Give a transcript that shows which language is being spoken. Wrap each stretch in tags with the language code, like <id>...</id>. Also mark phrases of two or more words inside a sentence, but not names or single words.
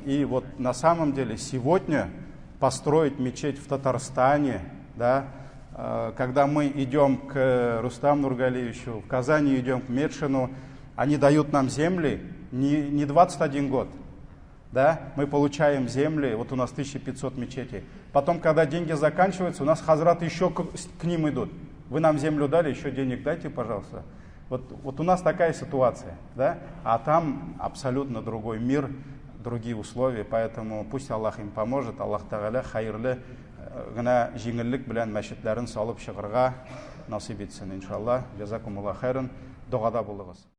<ru>И вот на самом деле сегодня построить мечеть в Татарстане, да, когда мы идем к Рустаму Нургалиевичу, в Казани идем к Медшину, они дают нам земли не 21 год, да, мы получаем земли, вот у нас 1500 мечетей. Потом, когда деньги заканчиваются, у нас хазраты еще к ним идут. Вы нам землю дали, еще денег дайте, пожалуйста. Вот у нас такая ситуация, да, а там абсолютно другой мир, другие условия, поэтому пусть Аллах им поможет,</ru> <tt>Аллах Тағала хайырлы гына жеңіллік белән мәчетләрен салып чыгарга насип етсен, иншаллах.</tt> <ar>جزاكم الله خيرا,</ar> <tt>дугада булыгыз.</tt>